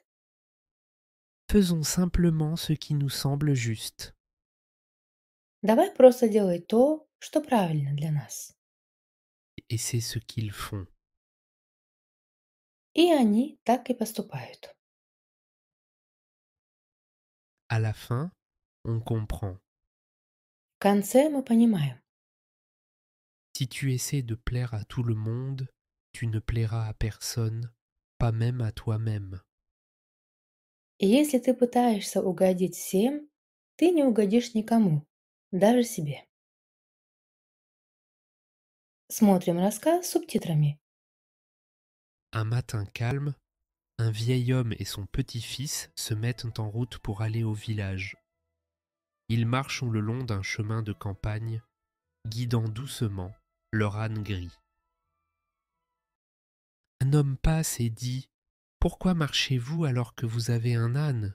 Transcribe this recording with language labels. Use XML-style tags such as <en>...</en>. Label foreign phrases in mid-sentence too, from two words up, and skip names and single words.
<fr>Faisons simplement ce qui nous semble juste.</fr> <ru>«Давай просто делай то, что правильно для нас».</ru> <fr>Et c'est ce qu'ils font.</fr> <ru>И они так и поступают.</ru> <fr>À la fin, on comprend.</fr> <ru>В конце мы понимаем,</ru> <fr>Si tu essaies de plaire à tout le monde, tu ne plairas à personne, pas même à toi-même.</fr> <ru>и если ты пытаешься угодить всем, ты не угодишь никому, даже себе. Смотрим рассказ с субтитрами.</ru> <fr>Un matin calme, un vieil homme et son petit-fils se mettent en route pour aller au village. Ils marchent le long d'un chemin de campagne, guidant doucement leur âne gris. Un homme passe et dit: Pourquoi marchez-vous alors que vous avez un âne?</fr>